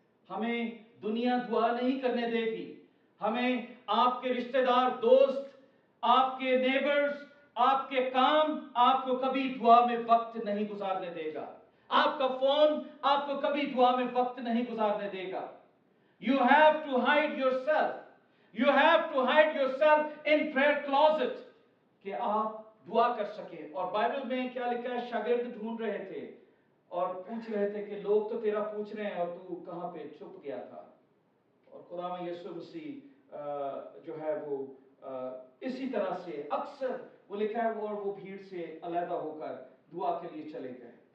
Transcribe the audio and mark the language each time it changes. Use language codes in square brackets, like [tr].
[ur] ہمیں دنیا دعا نہیں کرنے دے گی. ہمیں آپ کے رشتہ دار، دوست، آپ کے نیبرز، آپ کے کام آپ کو کبھی دعا میں وقت نہیں گزارنے دے گا. آپ کا فون آپ کو کبھی دعا میں وقت نہیں گزارنے دے گا. [en] You have to hide yourself. You have to hide yourself in prayer closet [ur] کہ آپ دعا کر سکیں. اور بائبل میں کیا لکھا ہے؟ شاگرد ڈھونڈ رہے تھے اور پوچھ رہے تھے کہ لوگ تو تیرا پوچھ رہے ہیں اور تو کہاں پہ چھپ گیا تھا. اور خدا میں یسوع مسیح جو ہے وہ اسی طرح سے اکثر وہ لکھا ہے اور وہ بھیڑ سے علیحدہ ہو کر دعا کے لیے چلے گئے.